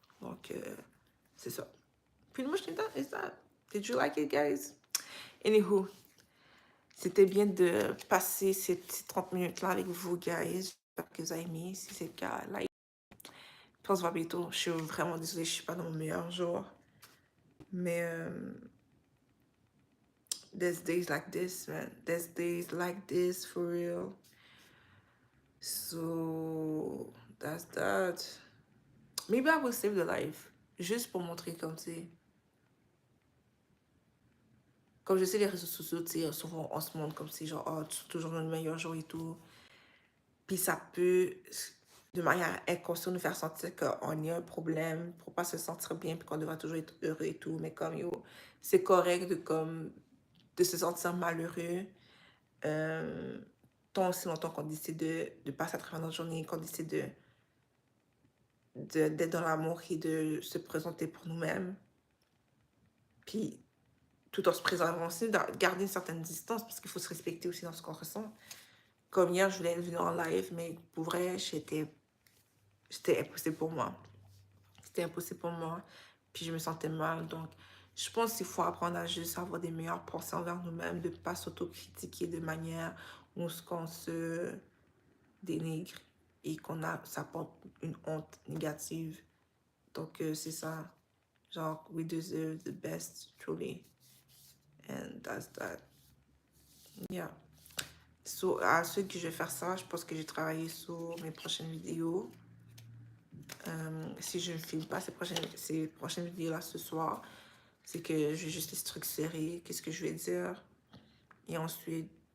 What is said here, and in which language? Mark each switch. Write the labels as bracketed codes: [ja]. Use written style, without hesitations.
[fr] Donc, c'est ça. [en] Pretty much is that. Did you like it, guys? Anywho, [fr] c'était bien de passer ces petites 30 minutes-là avec vous, guys. J'espère que vous avez aimé. Si c'est le cas, like. On se voit bientôt. Je suis vraiment désolée, je suis pas dans mon meilleur jour. Mais, [en] there's days like this, man. There's days like this, for real. So, that's that. Maybe I will save the life. [fr] Juste pour montrer comme, tu sais. Comme je sais, les réseaux sociaux, tu sais, souvent on se montre comme si, genre, oh, tu es toujours dans le meilleur jour et tout. Puis ça peut, de manière inconsciente, nous faire sentir qu'on a un problème pour pas se sentir bien, puis qu'on devrait toujours être heureux et tout. Mais comme, yo, c'est correct de se sentir malheureux. Tant aussi longtemps qu'on décide de passer à travers notre journée, qu'on décide d'être dans l'amour et de se présenter pour nous-mêmes. Puis, tout en se préservant aussi, de garder une certaine distance, parce qu'il faut se respecter aussi dans ce qu'on ressent. Comme hier, je voulais être venue en live, mais pour vrai, c'était impossible pour moi. C'était impossible pour moi. Puis je me sentais mal. Donc, je pense qu'il faut apprendre à juste avoir des meilleures pensées envers nous-mêmes, de ne pas s'autocritiquer de manière où on se dénigre et ça porte une honte négative. Donc, c'est ça. [en] Genre, we deserve the best, truly. And that's that. Yeah. [fr] So, ensuite que je vais faire ça, je pense que j'ai travaillé sur mes prochaines vidéos. Si je ne filme pas ces prochaines vidéos-là ce soir, c'est que je vais juste les structurer, qu'est-ce que je vais dire. Et ensuite,